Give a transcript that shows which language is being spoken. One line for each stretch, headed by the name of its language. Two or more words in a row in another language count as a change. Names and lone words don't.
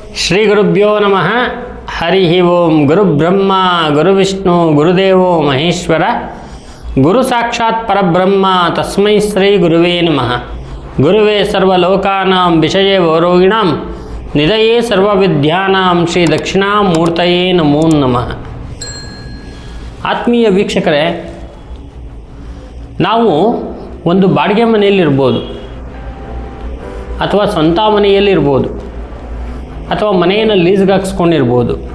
Sanskrit: ಶ್ರೀ ಗುರುಭ್ಯೋ ನಮಃ. ಹರಿ ಓಂ. ಗುರುಬ್ರಹ್ಮ ಗುರುವಿಷ್ಣು ಗುರುದೇವೋ ಮಹೇಶ್ವರ. ಗುರು ಸಾಕ್ಷಾತ್ ಪರಬ್ರಹ್ಮ ತಸ್ಮೈ ಶ್ರೀ ಗುರುವೇ ನಮಃ. ಗುರುವೇ ಸರ್ವಲೋಕಾನಾಂ ವಿಷಯೇ ವರೋಗಿಣಾಂ ನಿಧಯೇ ಸರ್ವವಿದ್ಯಾನಾಂ ಶ್ರೀ ದಕ್ಷಿಣಾಮೂರ್ತಯೇ ನಮೋ ನಮಃ.
Kannada: ಆತ್ಮೀಯ ವೀಕ್ಷಕರೇ, ನಾವು ಒಂದು ಬಾಡಿಗೆ ಮನೆಯಲ್ಲಿರ್ಬೋದು, ಅಥವಾ ಸ್ವಂತ ಮನೆಯಲ್ಲಿರ್ಬೋದು, ಅಥವಾ ಮನೆಯನ್ನು ಲೀಸ್ಗೆ ಹಾಕ್ಸ್ಕೊಂಡಿರ್ಬೋದು.